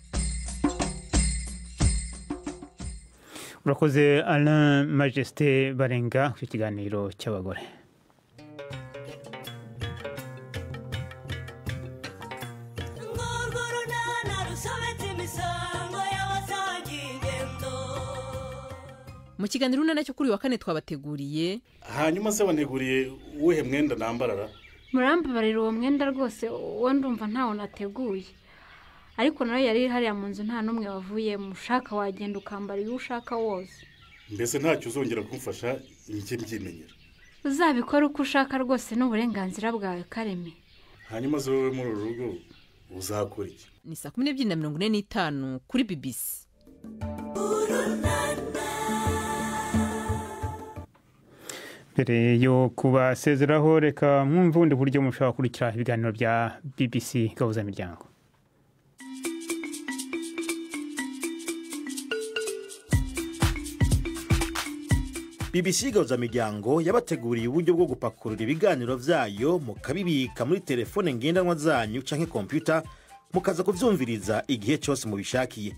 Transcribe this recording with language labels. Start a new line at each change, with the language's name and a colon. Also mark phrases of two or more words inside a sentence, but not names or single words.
Kinyarwanda: Urakoze Alain Majesté Barenga ku kiganiro cy'abagore. Mu kiganiro nacyo kuri wa kane twabateguriye, hanyuma se waneguriye uwuhe mwenda nambarara? Murambabarira uwo mwenda rwose uwo ndumva ntawo nateguye, ariko nawe yari hariya mu nzu nta n'umwe wavuye. Mushaka wagenda ukambara iyo ushaka wose. Mbese ntacyo uzongera kumfasha njye mbyimenyera? Uzabikora uko ushaka rwose n'uburenganzira bwawe Kareme. Hanyuma zo wowe muri uru rugo uzakora iki? Ni 12:45 kuri BBC. Mbere yo kubasezeraho reka mwumve ubundi buryo mushobora kurikira ibiganiro bya BBC Gahuza Miryango.
Rundi: BBC Gahuza Miryango yabateguriye uburyo bwo gupakurura ibiganiro vyayo mukabibika muri telefone ngendanwa zanyu canke computer mukaza kuvyumviriza igihe cyose mubishakiye.